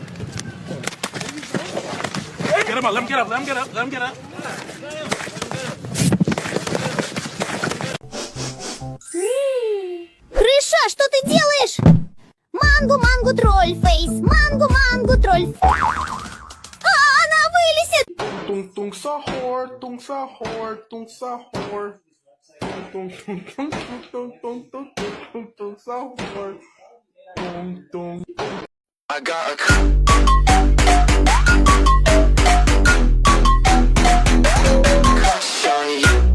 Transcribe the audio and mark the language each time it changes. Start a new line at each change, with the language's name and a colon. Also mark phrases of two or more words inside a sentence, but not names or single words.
English: Get him up, let him get up, let him get up, let him get up.
Russian: Крыша, что ты делаешь? Мангу,
English: troll face.
Russian: Мангу, тролль. Она вылезет.
Indonesian: Tung sahur, tung sahur, tung sahur. Tung sahur. Tung.
English: I got a crush on you.